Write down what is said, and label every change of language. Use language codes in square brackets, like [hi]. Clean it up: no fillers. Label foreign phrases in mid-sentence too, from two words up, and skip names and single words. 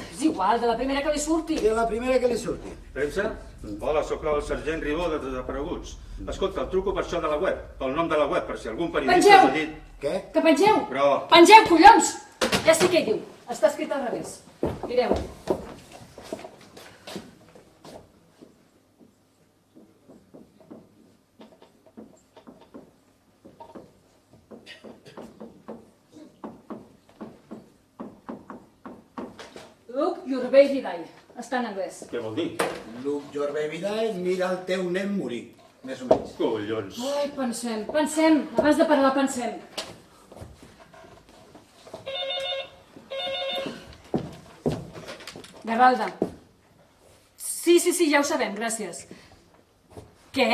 [ca] És igual, de la primera que li surti. De la primera que li surti. Premsa? Hola, sóc el sergent Ribó de Desapareguts. Escolta, el truco per això de la web, pel nom de la web, per si algun periodista Pengeu! us ha dit... Què? Que pengeu! Però- Pengeu, collons! Ja sé què hi diu. Està escrit al revés. Mireu. [en] Look your baby die. [ca] Està en anglès. Què vol dir? [en] Look your baby die, [ca] mira el teu nen morir. Més o menys. Collons. Ai, pensem. Abans de parlar, pensem. Garralda. Sí, ja ho sabem, gràcies. Què?